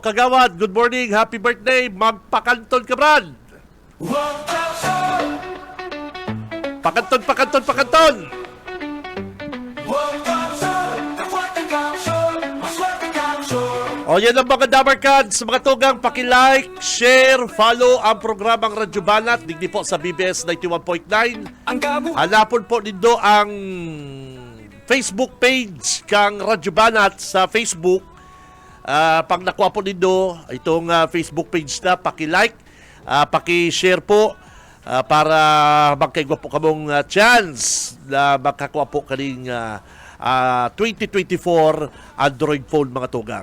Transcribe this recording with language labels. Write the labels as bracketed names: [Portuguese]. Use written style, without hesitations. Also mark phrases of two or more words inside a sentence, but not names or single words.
[Bikol] Kagawad, [English] good morning, happy birthday, [Bikol] magpakanton ka, Brad. Pakanton. O yan ang mga Dabarkads, mga tugang, paki-like, [English] share, follow [Bikol] ang programang Radyo Banat, digdi po sa BBS 91.9. Hanapon po nindo ang Facebook page kang Radyo Banat sa Facebook. Pag nakuha po nindo itong Facebook page na, paki-like, paki-share po para magkaigwa po kamong chance na makakuha po kaning 2024 Android phone mga tugang.